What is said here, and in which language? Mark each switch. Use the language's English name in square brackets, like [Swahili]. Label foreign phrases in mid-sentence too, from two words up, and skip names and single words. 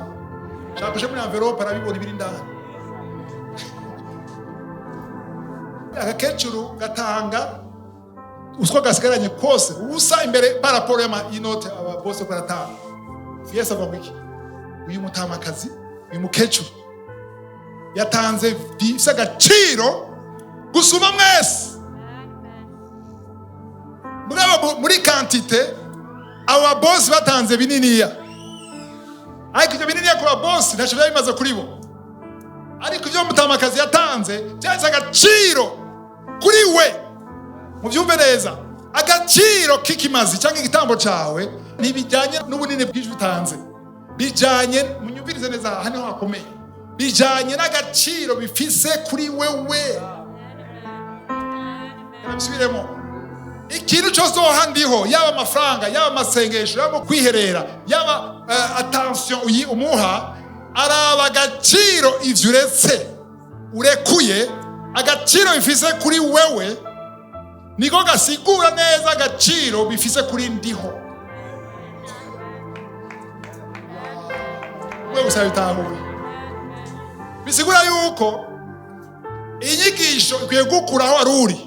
[Rundi] Shakuje muri envelope arabibona ibiri ndani. Agakecuru gatanga uswa gasigaranye kose ubusa imbere paraporo y'inote ababose baratanga. Yesu avuga iki? Uyu mutamakazi, uyu mukecuru yatanze bifise agaciro gusuma mwese. Muri quantité aba boss batanze bininiya, ariko ibyo bininiya ku boss ntacyo bimaze kuri bo. Ariko ibyo mutamakazi yatanze cyase agaciro kuri we. Mubyumve neza, agaciro k'ikimazi cyangwa igitambo cyawe ntibijyanye n'ubunini bw'ijwi utanze, bijyanye, munyumvirize neza, hano hakomeye, bijyanye n'agaciro bifise kuri wewe. Nabisubiremo, ikintu cyose handiho, yaba amafaranga, yaba amasengesho, yaba kwiherera, yaba attention umuha, araba agaciro ivyo uretse urekuye, agaciro bifise kuri wewe niko gasigura neza agaciro bifise kuri ndiho. Wewe usabitahuye, bisigura yuko inyigisho ikwiye gukuraho aruri.